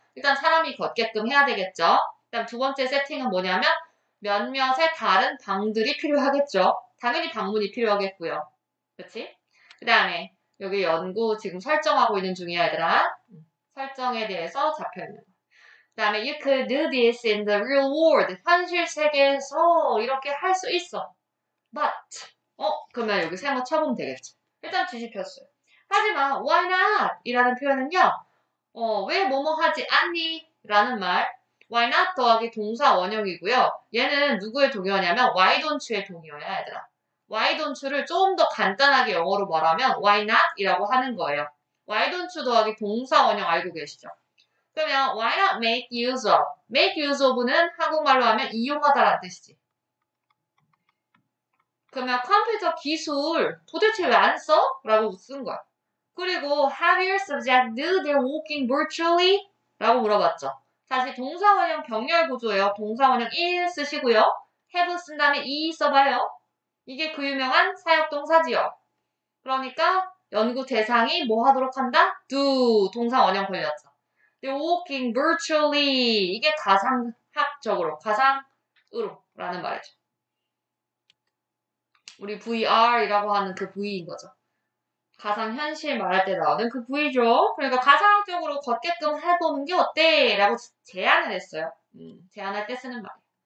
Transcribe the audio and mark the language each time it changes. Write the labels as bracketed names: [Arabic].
[Korean] 일단 사람이 걷게끔 해야 되겠죠. 그다음 두 번째 세팅은 뭐냐면 몇몇의 다른 방들이 필요하겠죠. 당연히 방문이 필요하겠고요. 그치? 그 다음에 여기 연구 지금 설정하고 있는 중이야, 얘들아. 설정에 대해서 잡혀있는 거. 그 다음에 [English] you could do this in the real world. [Korean] 현실 세계에서 이렇게 할 수 있어. But 그러면 여기 세모 쳐보면 되겠지. 일단 뒤집혔어요. 하지만 why not? 이라는 표현은요. 왜 뭐뭐 하지 않니? 라는 말. why not 더하기 동사 원형이고요. 얘는 누구의 동의어냐면 why don't의 동의어야, 얘들아. why don't를 좀 더 간단하게 영어로 말하면 why not? 이라고 하는 거예요. why don't 더하기 동사 원형 알고 계시죠? 그러면 [English] why not make use of? [Korean] make use of는 한국말로 하면 이용하다라는 뜻이지. 그러면 컴퓨터 기술 도대체 왜 안 써? 라고 쓴 거야. [English] 그리고 have your subject do their walking virtually? [Korean] 라고 물어봤죠. 다시 동사원형 병렬 구조예요. 동사원형 1 쓰시고요. have 쓴 다음에 e 써봐요. 이게 그 유명한 사역동사지요. 그러니까 연구 대상이 뭐 하도록 한다? do 동사원형 걸렸죠. [English] They're walking virtually. [Korean] 이게 가상학적으로, 가상으로 라는 말이죠. 우리 VR이라고 하는 그 V인 거죠. 가상현실 말할 때 나오는 그 V죠. 그러니까 가상학적으로 걷게끔 해보는 게 어때? 라고 제안을 했어요. 제안할 때 쓰는 말이에요.